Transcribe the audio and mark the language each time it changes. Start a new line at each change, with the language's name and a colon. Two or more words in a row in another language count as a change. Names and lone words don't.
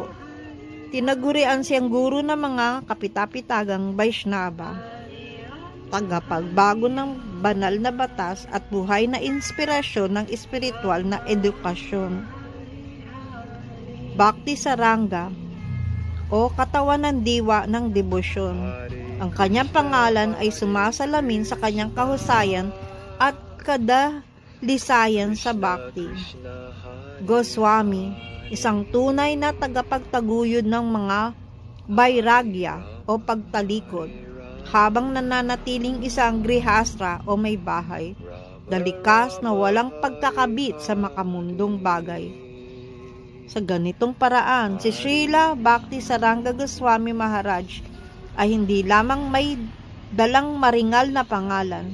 Filipino: Tinagurian siyang guro ng mga kapitapitagang Vaishnava, tagapagbago ng banal na batas at buhay na inspirasyon ng espiritual na edukasyon. Bhakti Saranga o katawan ng diwa ng debosyon. Ang kanyang pangalan ay sumasalamin sa kanyang kahusayan at kadalisayan sa bhakti. Goswami, isang tunay na tagapagtaguyod ng mga vairagya o pagtalikod, habang nananatiling isang grihastra o may bahay, dalikas na walang pagkakabit sa makamundong bagay. Sa ganitong paraan, si Srila Bhakti Saranga Goswami Maharaj ay hindi lamang may dalang maringal na pangalan.